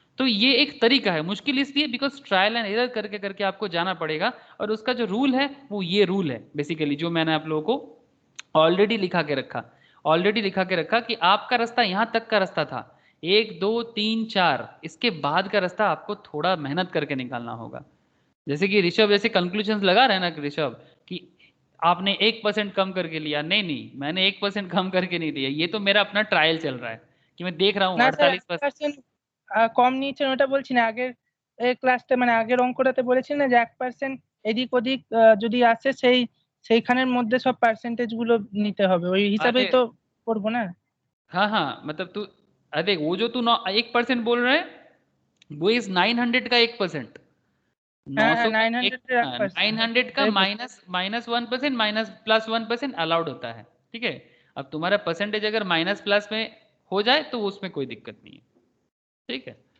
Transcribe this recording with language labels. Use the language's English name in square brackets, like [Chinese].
[Hindi] तो ये एक तरीका है, मुश्किल इसलिए बिकॉज ट्रायल एंड एरर करके करके आपको जाना पड़ेगा, और उसका जो रूल है वो ये रूल है बेसिकली, जो मैंने आप लोगों को ऑलरेडी लिखा के रखा कि आपका रास्ता यहाँ तक का रास्ता था, 1 2 3 4, इसके बाद का रास्ता आपको थोड़ा मेहनत करके निकालना होगा। जैसे कि ऋषभ जैसे कंक्लूजन लगा रहे हैं ना ऋषभ, कि आपने 1% कम करके लिया, नहीं मैंने 1% कम करके नहीं लिया, ये तो मेरा अपना ट्रायल चल रहा है कि मैं देख रहा हूँ [Bangla] না স্যার 48%। 1% কম নিয়েছেন ওটা বলছি না, আগের ক্লাসটা মানে আগের অঙ্কটাতে বলেছিলেন না যে 1% এদিক ওদিক যদি আসে সেইখানের মধ্যে সব পার্সেন্টেজ গুলো নিতে হবে, ওই হিসাবেই अरे তো করবো ना। [Hindi] हाँ मतलब तू, अरे वो जो तू 1% बोल रहे है वो इस 900 का 1%, হ্যাঁ 900 का 900 एक, [Bangla] এর 1%, [Hindi] 900 का -1% माइनस +1% अलाउड होता है, ठीक है। अब तुम्हारा परसेंटेज अगर माइनस प्लस में हो जाए तो उसमें कोई दिक्कत नहीं है, ठीक है।